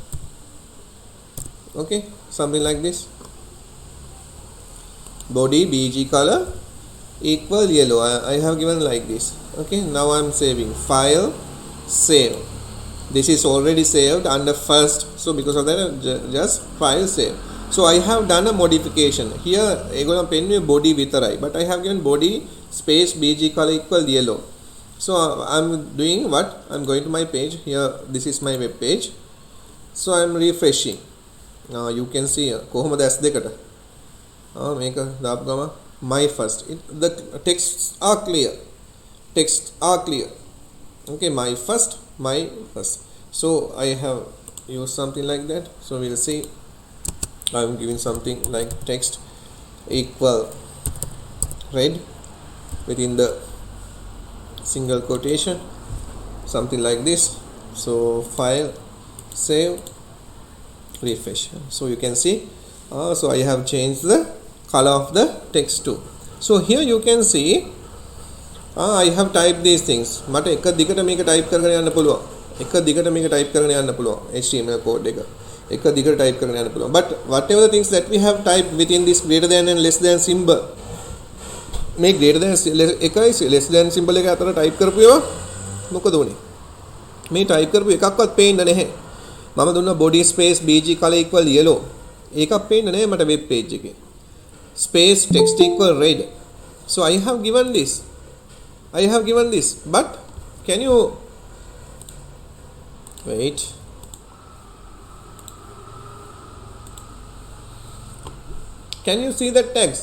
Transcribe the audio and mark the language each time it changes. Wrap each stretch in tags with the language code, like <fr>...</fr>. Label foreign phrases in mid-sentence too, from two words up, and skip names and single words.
<en>Okay, something like this. Body bg color equal yellow, I have given like this. Okay, now I am saving. File, save. This is already saved under first, so because of that just file save. So I have done a modification here.</en> <si>ඒගොල්ලන් පෙන්නුවේ body විතරයි,</si> <en>but I have given body space bg color equal yellow. So I'm doing what, I'm going to my page here. This is my web page. So I'm refreshing. Now you can see</en> <si>කොහොමද S දෙකට මේක දාපු ගම</si> <en>my first, the texts are clear. Okay, my first. So I have used something like that. So we'll see, I'm giving something like text equal red within the single quotation, something like this. So file, save, refresh. So you can see, so I have changed the color of the text too. So here you can see, I have typed these things.</en> <si>මට එක දිගට මේක type කරගෙන යන්න පුළුවන්. HTML code එක. එක දිගට type කරගෙන යන්න පුළුවන්.</si> <en>But whatever the things that we have typed within this greater than and less than symbol, මේ greater than එකයි less than symbol</en> <si>එක අතර</si> <en>type</en> <si>කරපු ඒවා මොකද උනේ? මේ type කරපු එකක්වත් පේන්නේ නැහැ. මම දුන්න</si> <en>body space bg color equal yellow.</en> <si>ඒකක් පේන්නේ නැහැ මට</si> <en>web page</en> <si>එකේ.</si> <en>Space text equal red. So I have given this, but can you wait, can you see the text?</en>